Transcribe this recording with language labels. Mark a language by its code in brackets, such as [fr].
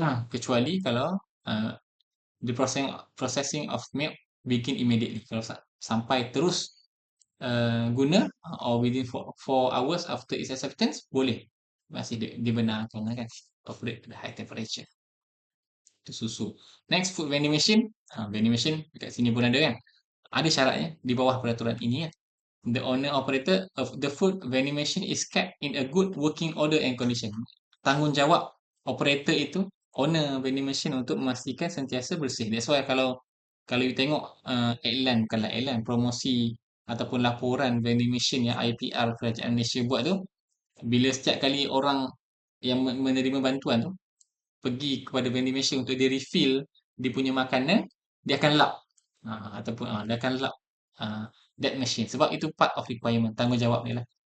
[ms] Kecuali kalau [en] the processing of milk begin immediately. [ms] Kalau sampai terus guna or within 4 hours after its acceptance, boleh. Masih dibenarkan kan. [en] Operate to the high temperature. [ms] Itu susu. Next, food vending machine. Vending machine dekat sini pun ada kan. Ada syaratnya di bawah peraturan ini kan. [en] The owner operator of the food vending machine is kept in a good working order and condition. [ms] Tanggungjawab operator itu, owner vending machine, untuk memastikan sentiasa bersih. That's why kalau you tengok iklan, bukanlah iklan, promosi ataupun laporan vending machine yang IPR Kerajaan Malaysia buat tu, bila setiap kali orang yang menerima bantuan tu pergi kepada vending machine untuk dia refill dia punya makanan, dia akan lap ataupun dia akan lap that machine, sebab itu [en] part of requirement, [ms] tanggungjawab dia lah.